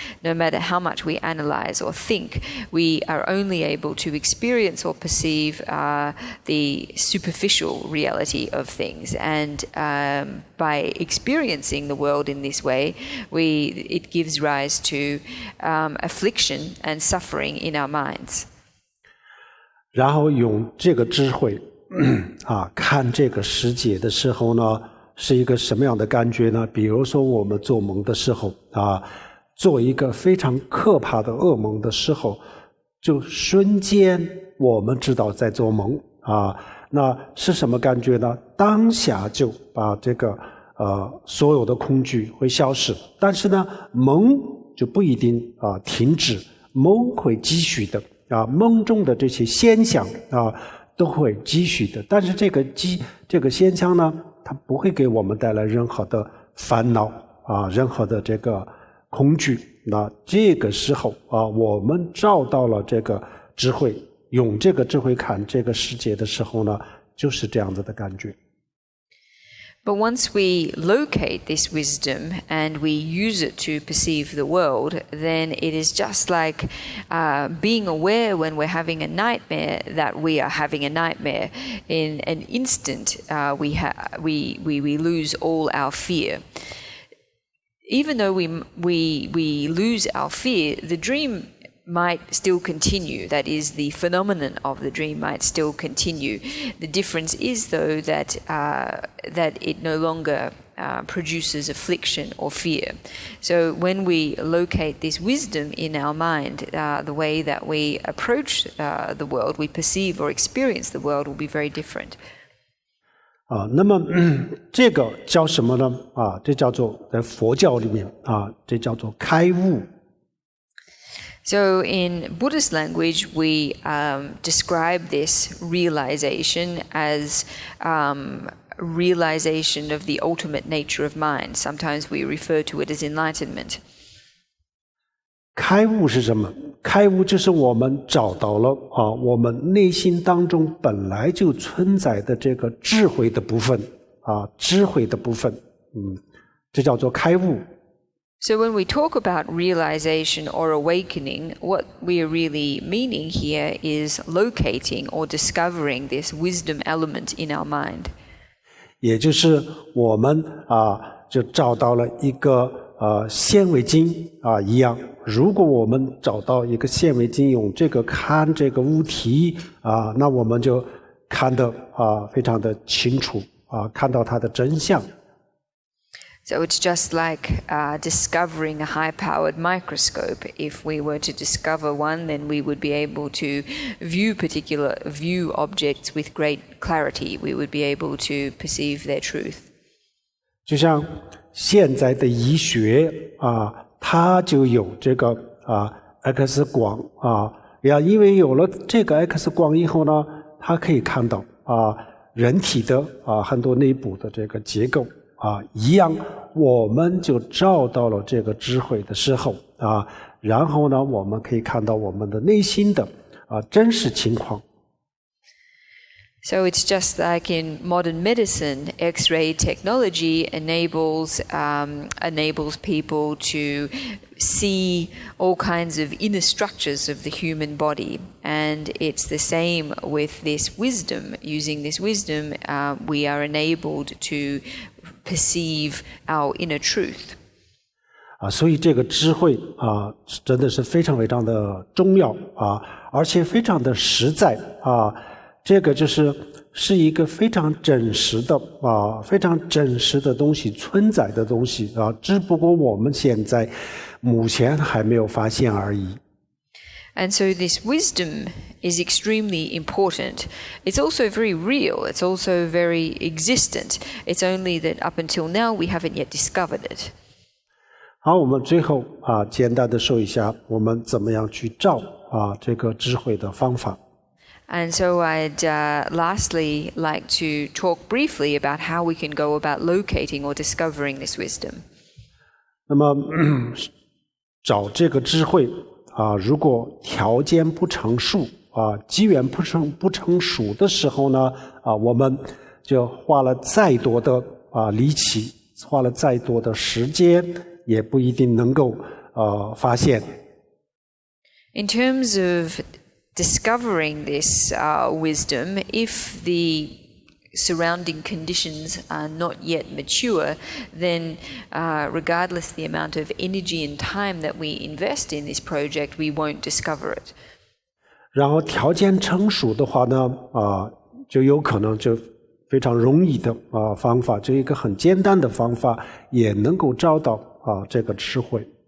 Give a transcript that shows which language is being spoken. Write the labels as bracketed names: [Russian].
[English] No matter how much we analyze or think, we are only able to experience or perceive the superficial reality of things. And by experiencing the world in this way, it gives rise to affliction and suffering in our minds. [Chinese] 然后用这个智慧看这个世界的时候呢，是一个什么样的感觉呢？比如说我们做梦的时候做一个非常可怕的噩梦的时候，就瞬间我们知道在做梦那是什么感觉呢？当下就把这个所有的恐惧会消失，但是呢梦就不一定停止，梦会继续的梦中的这些现象都会继续的，但是这个现象呢，它不会给我们带来任何的烦恼任何的这个恐惧。那这个时候我们找到了这个智慧，用这个智慧看这个世界的时候呢，就是这样子的感觉。 [English] But once we locate this wisdom and we use it to perceive the world, then it is just like being aware when we're having a nightmare that we are having a nightmare. In an instant, we lose all our fear. Even though we lose our fear, the dream might still continue. That is, the phenomenon of the dream might still continue. The difference is, though, that it no longer produces affliction or fear. So when we locate this wisdom in our mind, the way that we approach the world, we perceive or experience the world will be very different. [Chinese] 那么这个叫什么呢？这叫做在佛教里面这叫做开悟。 [English] So in Buddhist language, we describe this realization as realization of the ultimate nature of mind. Sometimes we refer to it as enlightenment. [Chinese] 开悟是什么？开悟就是我们找到了我们内心当中本来就存在的这个智慧的部分智慧的部分这叫做开悟。 [English] So when we talk about realization or awakening, what we are really meaning here is locating or discovering this wisdom element in our mind. [Chinese] 也就是我们就找到了一个显微镜一样。如果我们找到一个显微镜，用这个看这个物体那我们就看得非常的清楚看到它的真相。 [English] So it's just like discovering a high-powered microscope. If we were to discover one, then we would be able to view objects with great clarity. We would be able to perceive their truth. [Chinese] 就像现在的医学它就有这个X 光因为有了这个 X 光以后呢，它可以看到人体的很多内部的这个结构一样，我们就找到了这个智慧的时候然后呢，我们可以看到我们的内心的真实情况。 [English] So it's just like in modern medicine, X-ray technology enables people to see all kinds of inner structures of the human body. And it's the same with this wisdom. Using this wisdom, we are enabled to perceive our inner truth. [Chinese] 所以这个智慧真的是非常非常的重要而且非常的实在这个是一个非常真实的非常真实的东西，存在的东西只不过我们现在目前还没有发现而已。 [English] And so this wisdom is extremely important. It's also very real. It's also very existent. It's only that up until now we haven't yet discovered it. [Chinese] 好，我们最后简单的说一下我们怎么样去照这个智慧的方法。 [English] And so I'd lastly like to talk briefly about how we can go about locating or discovering this wisdom. [Chinese] 那么找这个智慧如果条件不成熟机缘不成熟的时候呢我们就花了再多的力气，花了再多的时间，也不一定能够发现。 [English] In terms of discovering this wisdom, if the surrounding conditions are not yet mature, then regardless the amount of energy and time that we invest in this project, we won't discover it. [Chinese] 然后条件成熟的话呢就有可能就非常容易的方法，就一个很简单的方法也能够找到这个智慧。